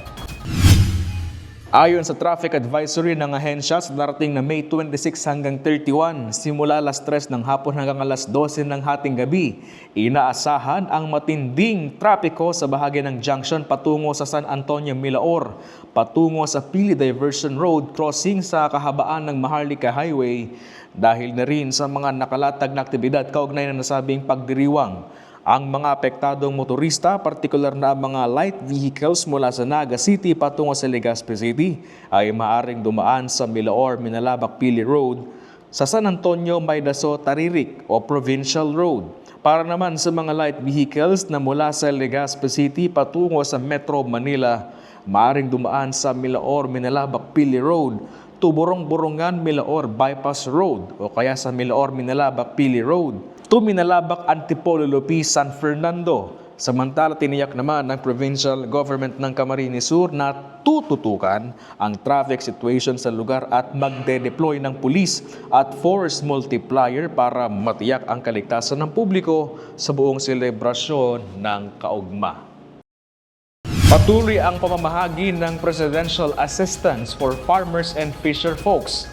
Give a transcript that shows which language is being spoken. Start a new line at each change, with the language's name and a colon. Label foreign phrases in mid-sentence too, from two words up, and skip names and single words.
Filipino: Ayon sa
English: traffic advisory
Filipino: ng ahensya sa darating na May 26 hanggang 31, simula alas 3 ng hapon hanggang alas 12 ng hating gabi, inaasahan ang matinding trapiko sa bahagi ng junction patungo sa San Antonio Milaor, patungo sa Pili Diversion Road crossing sa kahabaan ng Maharlika Highway dahil na rin sa mga nakalatag na aktibidad kaugnay na nasabing pagdiriwang. Ang mga apektadong motorista, partikular na mga
English: light vehicles
Filipino: mula sa Naga City patungo sa Legazpi City, ay maaring dumaan sa Milaor, Minalabak, Pili Road, sa San Antonio, Maydaso, Taririk o Provincial Road. Para naman sa mga
English: light vehicles
Filipino: na mula sa Legazpi City patungo sa Metro Manila, maaring dumaan sa Milaor, Minalabak, Pili Road, Tuborong-Borongan, Milaor, Bypass Road o kaya sa Milaor, Minalabak, Pili Road, Tuminalabak, Antipolo, Lupi, San Fernando. Samantala, tiniyak naman ng Provincial Government ng Camarines Sur na tututukan ang
English: traffic situation
Filipino: sa lugar at magde-deploy ng pulis at
English: force multiplier
Filipino: para matiyak ang kaligtasan ng publiko sa buong selebrasyon ng Kaugma. Patuloy ang pamamahagi ng Presidential Assistance for Farmers and Fisher Folks.